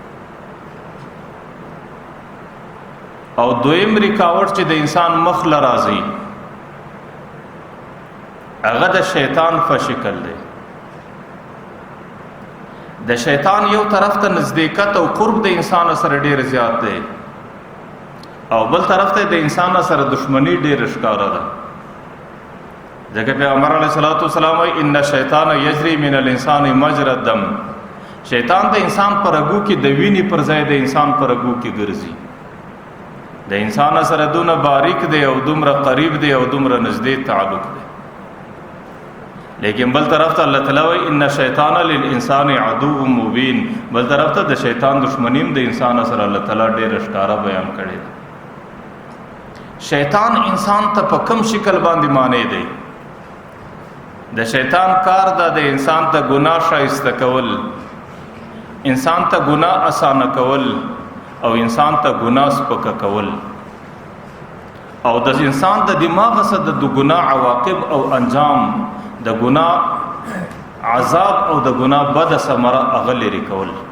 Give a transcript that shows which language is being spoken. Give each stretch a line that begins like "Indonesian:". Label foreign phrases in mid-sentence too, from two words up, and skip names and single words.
Pashto: او دویم رکاوټ چې د انسان مخ لرازي هغه د شیطان په شکل دی. د شیطان یو طرف ته نزدېکت او قرب د انسان سره ډیر زیات دی او بل طرف ته د انسان سره دشمنی ډیر ښکاره ده. ځکه پیغمبر
Arabic: علیه الصلاۃ والسلام وایي ان الشیطان یجری من الانسان مجرى الدم،
Pashto: شیطان د انسان پر رګو کې د وینې پر ځای د انسان پر رګو کې ګرځي. د انسان سره دونه باریک دی او دومره قریب دی او دومره نږدې تعلق دی. لیکن بل طرف ته الله تعالی وایي
Arabic: ان الشیطان للانسان عدو مبین،
Pashto: بل طرف ته د شیطان دشمنیم د انسان سره الله تعالی ډیر ښکاره بیان کړی دی. شیطان انسان ته په کم شکل باندې معنی دی؟ د شیطان کار دا د انسان ته ګناه شایسته کول، انسان ته ګناه اسانه کول او انسان ته ګناه سپکه کول او د انسان د دماغ سره د ګناه عواقب او انجام، د ګناه عذاب او د ګناه بد ثمره هغه لري کول.